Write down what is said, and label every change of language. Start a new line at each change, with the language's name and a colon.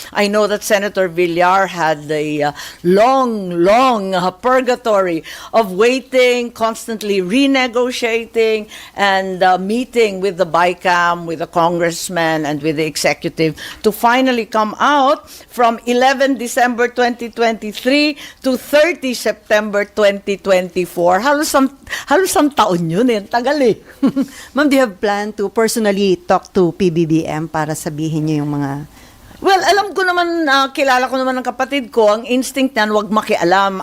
English: I know that Senator Villar had a long purgatory of waiting, constantly renegotiating, and meeting with the BICAM, with the congressman, and with the executive to finally come out from 11 December 2023 to 30 September 2024.
Filipino: Halos ang taon yun tagal eh.
English: Ma'am, do you have plan to personally talk to PBBM
Filipino: para sabihin niyo yung mga... Well, alam ko naman, kilala ko naman ng kapatid ko, ang instinct niyan, wag makialam.